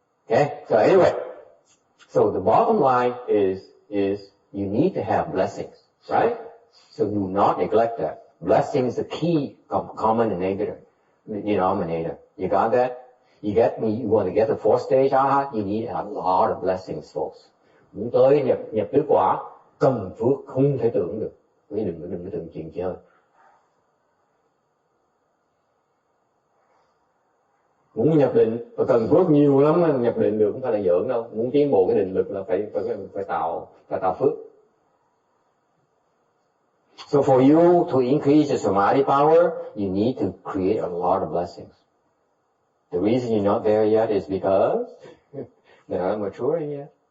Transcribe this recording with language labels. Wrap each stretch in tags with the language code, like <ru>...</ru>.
<en>Okay, so anyway, so the bottom line is you need to have blessings, right? So do not neglect that. Blessing is the key common denominator. You got that? You want to get the fourth stage aha, you need a lot of blessings, folks.</en> <vi>Muốn tới nhập tứ quả, cần phước không thể tưởng được. Đừng có tưởng chuyện chơi. Muốn nhập định và cần phước nhiều lắm mà nhập định được, không phải là giỡn đâu. Muốn tiến bộ cái định lực là phải tạo phước.</vi> <en>So for you to increase your samadhi power, you need to create a lot of blessings. The reason you're not there yet is because they're not maturing yet.</en>